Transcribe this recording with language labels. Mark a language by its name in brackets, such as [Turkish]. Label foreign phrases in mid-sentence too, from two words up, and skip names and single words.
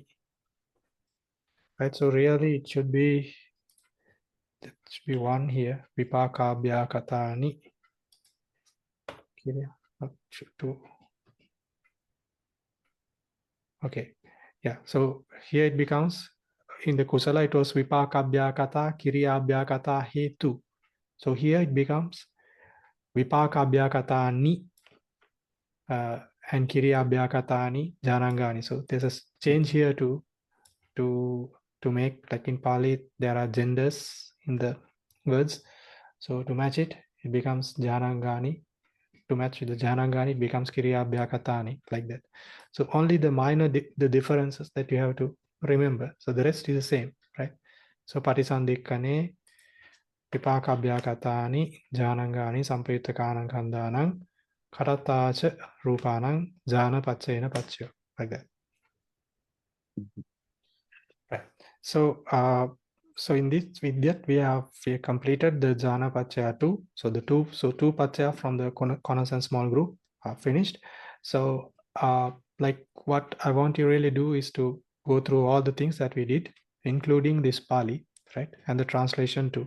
[English] Right, so really it should be one here, vipakabhyakatani. Two. Okay, yeah, so here it becomes, in the kusala it was [Pali] vipakabhyakata kiryabhyakata hetu. [English] So here it becomes vipakabhyakatani and [Pali] kiryabhyakatani jhanangani. [English] So there's a change here to make, like in Pali, there are genders in the words. So to match it, it becomes jhanangani. To match with the jhanangani, it becomes kiryabhyakatani, like that. So only the minor the differences that you have to remember. So the rest is the same, right? [Pali] So patisandikane vipakabhyakatani jhanangani sampayutakanang khandanang karatacha rupanang jhana paccayena paccayo, [English] like that. Right. So so in this, with that we have completed the [Pali] Jhana paccaya [English] 2. So the two paccaya from the corners and small group are finished. So like what I want to really do is to go through all the things that we did, including this Pali, right, and the translation too.